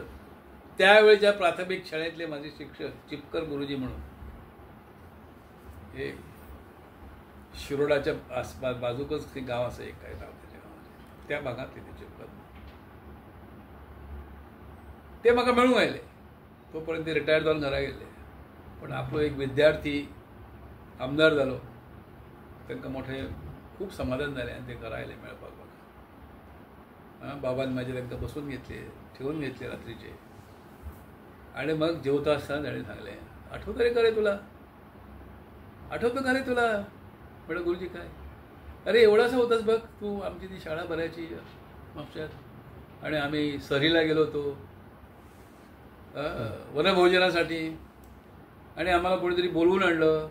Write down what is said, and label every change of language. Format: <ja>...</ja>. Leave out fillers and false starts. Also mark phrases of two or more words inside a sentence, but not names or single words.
<mr>त्यावेळेच्या प्राथमिक शाळेतले माझे शिक्षक चिपकर गुरुजी म्हणून, हे शिरोडाच्या आसपास बाजूकच ते गाव असं एक काय नाव त्याच्या गावाचे, त्या भागातले ते चिपकर,</mr> <kok>ते म्हाका मेळूंक आयले. तोपर्यंत ते रिटायर जावन घरा गेले. पण आपलो एक विद्यार्थी आमदार जालो, तांकां मोठे खूप समाधान जालें आनी ते घरा आयले मेळपाक म्हाका. बाबान म्हाजे तांकां बसून घेतले, ठेवून घेतले रात्रीचे.</kok> <mr>आणि मग</mr> <kok>जेवता आसतना ताणें सांगलें,</kok> <mr>आठवता रे का रे तुला, आठवतं का रे तुला. म्हणलं गुरुजी काय. अरे एवढासा होतास बघ तू, आमची ती शाळा भरायची म्हापश्यात, आणि आम्ही सहलीला गेलो होतो वनभोजनासाठी, आणि आम्हाला कोणीतरी बोलवून आणलं.</mr>